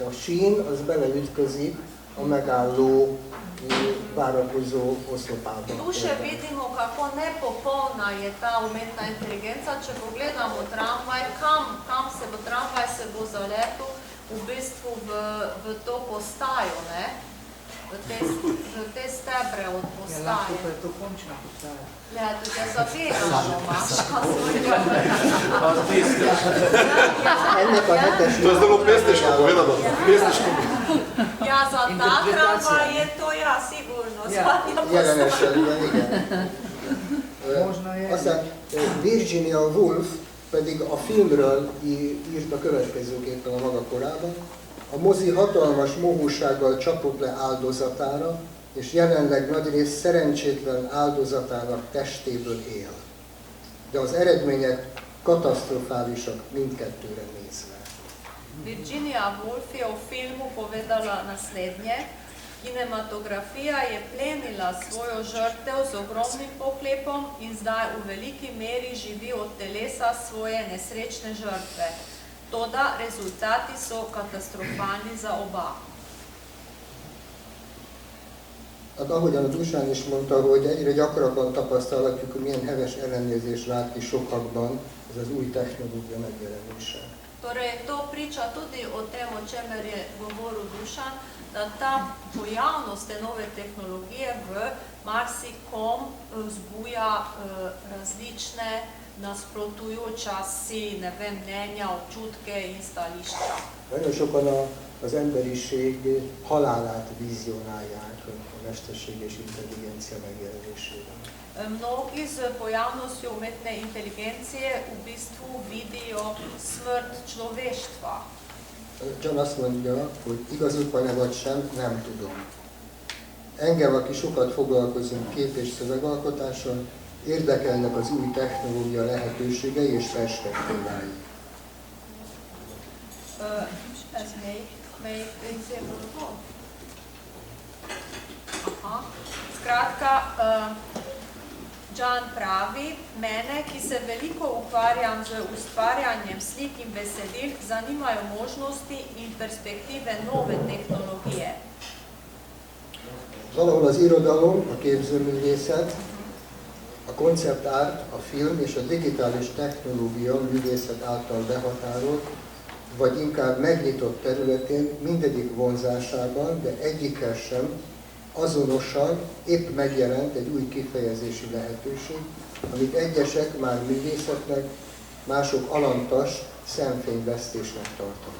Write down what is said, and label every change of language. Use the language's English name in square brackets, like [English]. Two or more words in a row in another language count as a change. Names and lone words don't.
[Hungarian] A sín, az beleütközik a megálló, várakozó oszlopába. [Slovenian] Tu še vidimo, kako nepopolna je ta umetna inteligenca. Če pogledamo tramvaj, kam se bo tramvaj se bo zaletel v bistvu v to postajo, ne? V te stebre od postaje. Ja, lahko pa je to končna postaja. Gledajte, te zavedamo, Maška. [Hungarian] Ennek a hetes... [Slovenian] To je zelo pesniško povedano. Pesniško. Ja, za ta tramvaj je to, ja, sigurno. [Hungarian] Jelen esetben, igen. Aztán Virginia Woolf pedig a filmről írt a következőképpen a maga korában. A mozi hatalmas mohósággal csapott le áldozatára, és jelenleg nagyrészt szerencsétlen áldozatának testéből él. De az eredmények katasztrofálisak mindkettőre nézve. [Slovenian] Virginia Woolf je v filmu povedala naslednje. Kinematografija je plenila svojo žrtev z ogromnim pohlepom in zdaj v veliki meri živi od telesa svoje nesrečne žrtve. Toda rezultati so katastrofálni za oba. [Hungarian] Hát ahogyan a Dusan is mondta, hogy egyre gyakrabban tapasztalatjuk, hogy milyen heves ellenérzés vált ki sokakban ez az új technológia megjelenése. [Slovenian] Torej, to priča tudi o tem, o čemer je govoril Dušan, da ta pojavnost te nove tehnologije v marsikom vzbuja različne nasprotujoča si, ne vem, mnenja, občutke in stališča. [Hungarian] Nagyon sokan az emberiség halálát vizionálják a mesterséges intelligencia megjelenésével. [Slovenian] Mnogi z pojavnostjo umetne inteligencije v bistvu vidijo smrt človeštva. [Hungarian] John azt mondja, hogy igazuk van-e vagy sem, nem tudom. Engem, aki sokat foglalkozom kép- és szövegalkotással, érdekelnek az új technológia lehetőségei és perspektívái. Ez melyik részéből volt? Aha. [Slovenian] Skratka, John pravi, mene, ki se veliko ukvarjam z ustvarjanjem slik in besedil, zanimajo možnosti in perspektíve nove technológie. [Hungarian] Valahol az irodalom, a képzőművészet, a konceptárt, a film és a digitális technológia művészet által behatárolt, vagy inkább megnyitott területén mindegyik vonzásában, de egyikkel sem azonosan épp megjelent egy új kifejezési lehetőség, amit egyesek már művészetnek, mások alantas szemfényvesztésnek tartanak.